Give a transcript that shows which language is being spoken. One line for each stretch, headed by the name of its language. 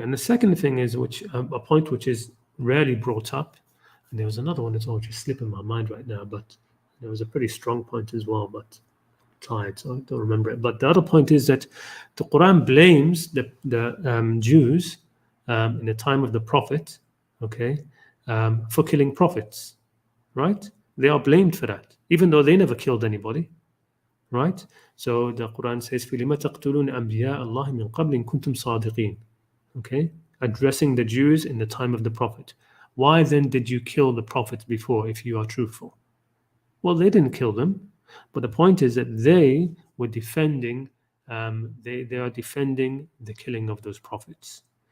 English: And the second thing is, which a point which is rarely brought up, and there was another one that's all just slipping my mind right now, but there was a pretty strong point as well, but tired, so I don't remember it. But the other point is that the Quran blames the Jews in the time of the Prophet, okay, for killing prophets, right? They are blamed for that, even though they never killed anybody, right? So the Quran says,
Arabic: فِلِمَ تَقْتُلُونَ أَنْبِيَاءَ اللَّهِ مِنْ قَبْلٍ كُنْتُمْ صَادِقِينَ.
English: Okay, addressing the Jews in the time of the Prophet. Why then did you kill the prophets before if you are truthful? Well, they didn't kill them, but the point is that they were defending. They are defending the killing of those prophets.